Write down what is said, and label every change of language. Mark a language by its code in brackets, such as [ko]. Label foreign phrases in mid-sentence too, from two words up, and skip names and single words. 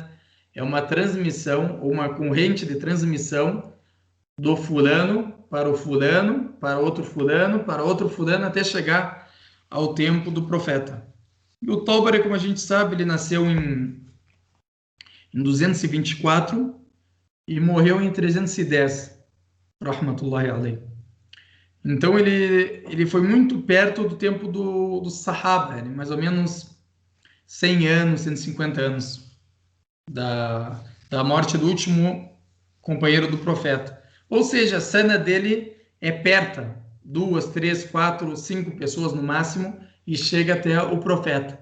[pt] É uma transmissão, ou uma corrente de transmissão do fulano, para outro fulano, para outro fulano, até chegar ao tempo do profeta. E o Tabari, como a gente sabe, ele nasceu em 224 e morreu em 310, [ar] رحمة الله عليه. [pt] Então ele foi muito perto do tempo do Sahaba, mais ou menos 100 anos, 150 anos da morte do último companheiro do profeta. Ou seja, a sana dele é perto, 2, 3, 4, 5 pessoas no máximo, e chega até o profeta.